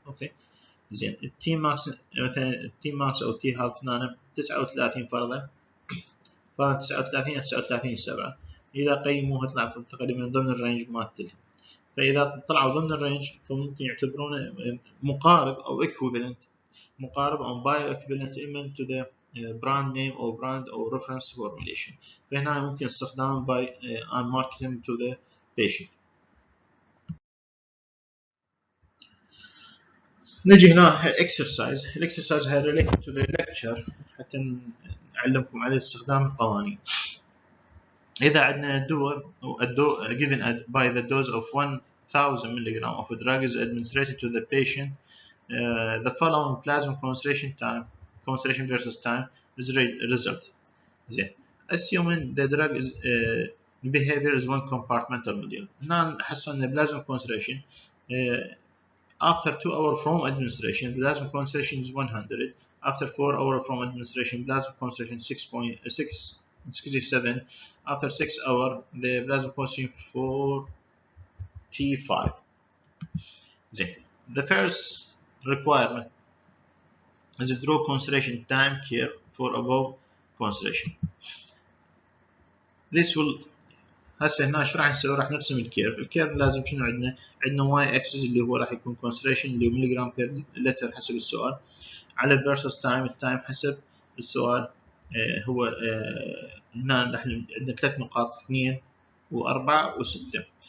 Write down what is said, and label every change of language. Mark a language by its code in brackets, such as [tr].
[ar] أوكي زين. التي ماكس مثلا التي ماكس أو تي هالف هنا 39 فرضا 39 39.7 إذا قيموها طلع تقريبا ضمن الرينج مالتها. فإذا طلعوا ضمن الرينج فممكن يعتبرونه مقارب أو equivalent مقارب أو [en] bioequivalent element to the [ar] براند نيم او براند او ريفرنس فورميليشن. فهنا ممكن استخدامه [en] by on marketing to the patient. [ar] نجي هنا exercise. الاكسرسايز هي [en] related to the lecture [ar] حتى نعلمكم على استخدام القوانين. إذا عندنا الدواء [en] given by the dose of 1000 mg of a drug is administered to the patient, the following plasma concentration versus time is result. [ar] زين. [en] Assuming the drug is behavior is one compartmental model. هنا حصلنا plasma concentration after 2 hours from administration plasma concentration is 100. After 4 hours from administration plasma concentration 6.67. After 6 hours the plasma concentration 45. [ar] زين. [en] The first requirement is a draw concentration time curve for above concentration. This will [ar] هسه هنا ايش راح نسوي؟ راح نرسم الكيرف لازم شنو عندنا؟ عندنا واي اكسس اللي هو راح يكون concentration اللي هو ملي جرام بير لتر حسب السؤال، على [en] versus [ar] التايم حسب السؤال. هو هنا راح عندنا 3 نقاط 2 و4 و6.